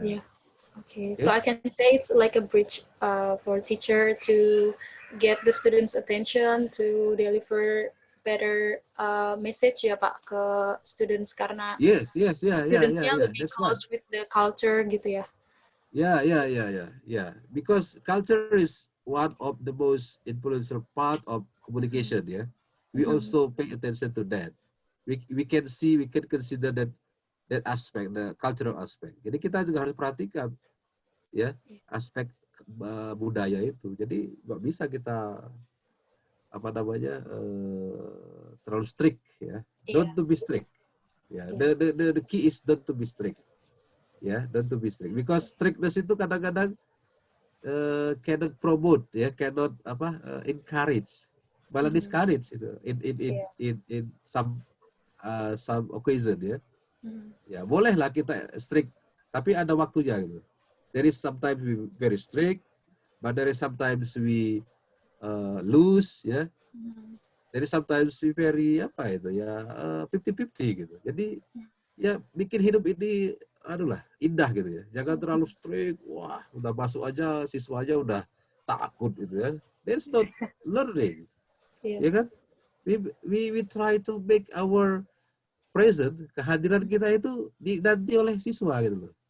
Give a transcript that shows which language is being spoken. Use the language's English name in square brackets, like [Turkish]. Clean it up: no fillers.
[English] Yeah. Okay, so I can say it's like a bridge for teacher to get the students' attention to deliver better message ya Pak ke students [Indonesian] karena studentsnya lebih [English] close with the culture gitu ya. Yeah. Because culture is one of the most influential part of communication. Yeah, we also pay attention to that. we can consider that aspect, the cultural aspect. [Indonesian] Jadi kita juga harus perhatikan ya aspek budaya itu. Jadi nggak bisa kita apa namanya terlalu strict ya. [English] Don't to be strict. Ya, the key is don't to be strict. Ya, don't to be strict. Because strictness itu kadang-kadang cannot promote, ya, cannot encourage, malah discourage itu in some occasion ya. [Indonesian] Ya, bolehlah kita strict, tapi ada waktunya gitu. [English] There is sometimes we very strict, but there is sometimes we loose ya. Jadi sometimes we very 50-50 gitu. [Indonesian] Jadi ya bikin hidup ini indah gitu ya. Jangan terlalu strict. Wah, udah masuk aja siswa aja udah takut gitu ya. [English] That's not learning. [Indonesian] Ya kan? [English] We try to make our present, [Indonesian] kehadiran kita itu dinanti oleh siswa gitu loh.